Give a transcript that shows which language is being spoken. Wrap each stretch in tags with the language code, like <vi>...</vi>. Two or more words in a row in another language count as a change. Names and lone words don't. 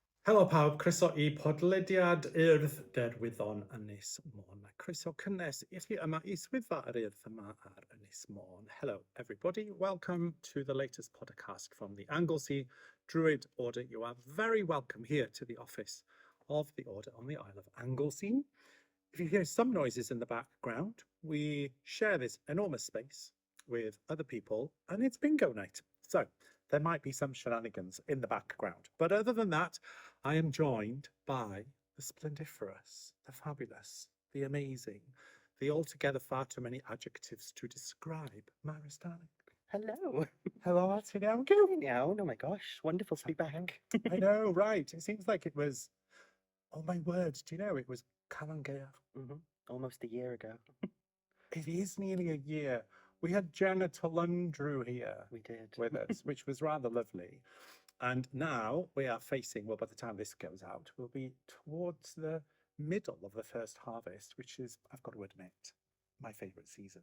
<cy>Helo pawb, croeso i podlediad Urdd Derwyddon Ynys Môn. Croeso cynnes i chi yma i swyddfa yr urdd yma ar Ynys Môn.</cy> <en>Hello everybody, welcome to the latest podcast from the Anglesey Druid Order. You are very welcome here to the office of the Order on the Isle of Anglesey. If you hear some noises in the background, we share this enormous space with other people and it's bingo night. So there might be some shenanigans in the background. But other than that, I am joined by the splendiferous, the fabulous, the amazing, the altogether far too many adjectives to describe Mhara Starling. Hello. Hello,</en> <cy>ti'n iawn?</cy> <en>Good now. Oh my gosh, wonderful to be back. I know, right. It seems like it was, oh my word, do you know, it was Calan Gaeaf. Almost a year ago. It is nearly a year. We had Jenna Tulundrew here We did. with us, which was rather lovely. And now we are facing, well, by the time this goes out, we'll be towards the middle of the first harvest, which is, I've got to admit, my favourite season.</en>